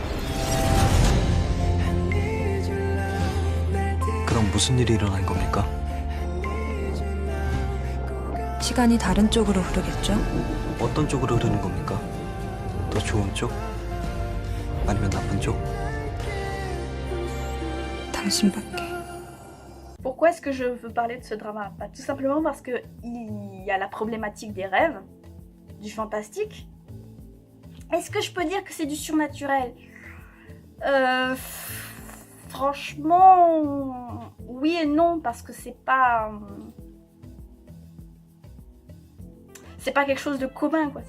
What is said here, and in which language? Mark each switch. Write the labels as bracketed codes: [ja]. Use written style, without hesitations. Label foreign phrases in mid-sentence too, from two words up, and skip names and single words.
[ko] 그럼 무슨 일이 일어난 겁니까? 시간이 다른 쪽으로 흐르겠죠? 어떤 쪽으로 흐르는 겁니까? 더 좋은 쪽? 아니면 나쁜 쪽? 당신밖에. [fr] Pourquoi est-ce que je veux parler de ce drama? Tout simplement parce que il y a la problématique des rêves, du fantastique. Est-ce que je peux dire que c'est du surnaturel? Franchement, oui et non, parce que c'est pas quelque chose de commun, quoi.